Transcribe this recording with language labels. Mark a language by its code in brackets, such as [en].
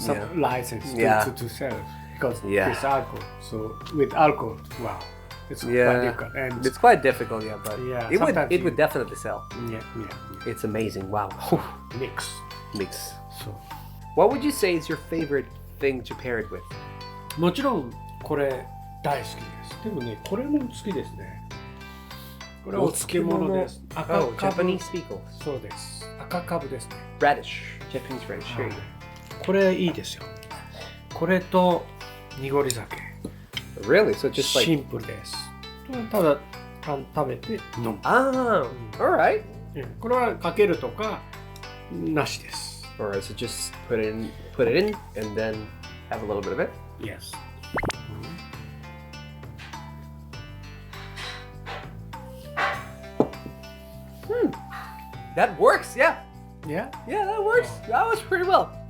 [en] some license to sell because it's alcohol. So with alcohol, wow, it's quite difficult. And it's quite difficult, but it would definitely sell. Yeah. It's amazing. Wow. Mix. So What would you say is your favorite thing to pair it with? [ja] もちろんこれ大好きです。でもね、これも好きですね。これはお漬物です。赤かぶ。 [en] Japanese pickles. [ja] そうです。赤かぶですね。 [en] Radish. Japanese radish. [ja] これいいですよ。これと濁り酒。 [en] Really? So just like [ja] シンプルです。ただ食べて飲む。 [en] Alright. [ja] これはかけるとかなしです。 [en] Alright, so just put it in, and then have a little bit of it. Yes. That works, yeah. Yeah, that works. That was pretty well.